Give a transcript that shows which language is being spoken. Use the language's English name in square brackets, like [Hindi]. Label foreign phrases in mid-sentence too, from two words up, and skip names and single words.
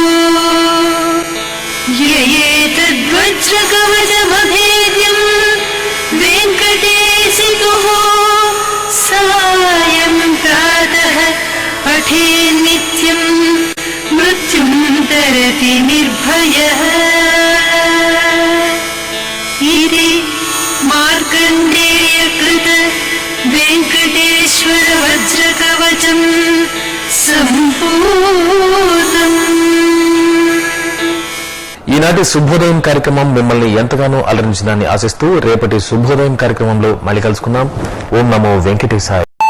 [Sanskrit] ययेतद्वज्रकवचमभेद्यं वेङ्कटेशितुः सायं प्रातः पठेन्नित्यं मृत्युं तरति निर्भयः इति मार्कण्डेयकृत वेङ्कटेश्वर वज्रकवचं सम्पूर्णम्। [Telugu] ఈనాటి శుభోదయం కార్యక్రమం మిమ్మల్ని ఎంతగానో అలరించిందని ఆశిస్తూ రేపటి శుభోదయం కార్యక్రమంలో మళ్ళీ కలుసుకుందాం. [Sanskrit] ఓం నమో వెంకటేశాయ.